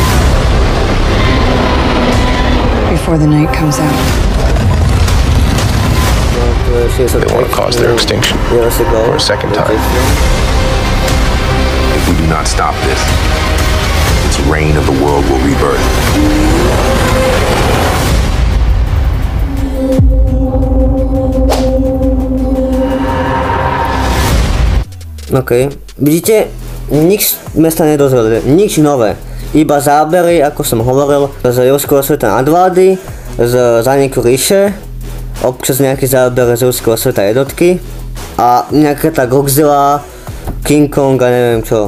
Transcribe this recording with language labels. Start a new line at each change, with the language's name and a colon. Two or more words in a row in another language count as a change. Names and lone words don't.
English: Before the night comes out. They want to cause their extinction for a second time. If we do not stop this, its reign of the world will rebirth.
Slovak: OK, vidíte, nič sme sa nedozvedeli, nič nové. Iba zábery, ako som hovoril, z ruského sveta nadvlády, z zániku ríše, občas nejaký záber z ruského sveta jednotky a nejaká tá Godzilla, King Kong a neviem čo.